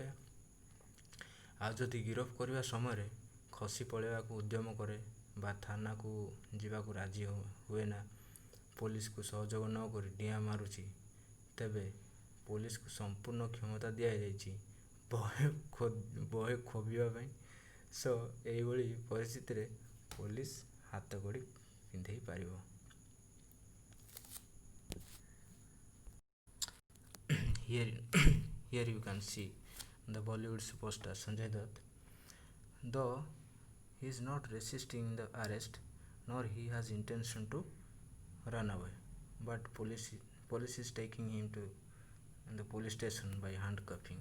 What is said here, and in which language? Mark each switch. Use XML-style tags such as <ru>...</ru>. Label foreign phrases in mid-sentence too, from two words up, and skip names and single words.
<or>ଆଉ ଯଦି ଗିରଫ କରିବା ସମୟରେ ଖସି ପଳାଇବାକୁ ଉଦ୍ୟମ କରେ ବା ଥାନାକୁ ଯିବାକୁ ରାଜି ହୁଏ ନା, ପୋଲିସକୁ ସହଯୋଗ ନ କରି ଡିଆଁ ମାରୁଛି, ତେବେ ପୋଲିସକୁ ସମ୍ପୂର୍ଣ୍ଣ କ୍ଷମତା ଦିଆଯାଇଛି ବହେ ଖୋବିବା ପାଇଁ। ଏହିଭଳି ପରିସ୍ଥିତିରେ ପୋଲିସ ହାତକଡ଼ି ପିନ୍ଧେଇ ପାରିବ।</or> <en>Here you can see the Bollywood superstar Sanjay Dutt. Though he is not resisting the arrest, nor he has intention to run away, but police is taking him to the police station by handcuffing.</en>